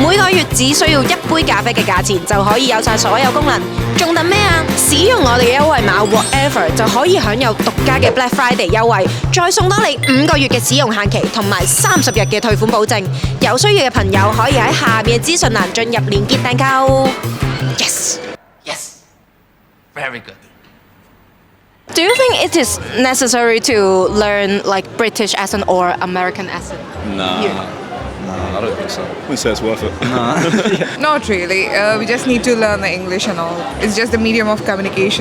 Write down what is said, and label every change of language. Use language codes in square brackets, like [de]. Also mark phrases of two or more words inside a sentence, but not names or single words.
[yue] 每個月只需要1杯咖啡嘅價錢就可以有晒所有功能，仲等咩啊？使用我哋嘅優惠碼 Whatever 就可以享有獨家嘅 Black Friday 優惠，再送多你5個月嘅使用限期同埋30日嘅退款保證。有需要嘅朋友可以喺下面嘅資訊欄進入連結訂購。Yes. [en] Very good. Do you think it is necessary to learn like British accent or American accent? Nah. Yeah. Nah, I don't think so. Wouldn't say it's worth it. Not really. We just need to learn the English and all. It's just the medium of communication.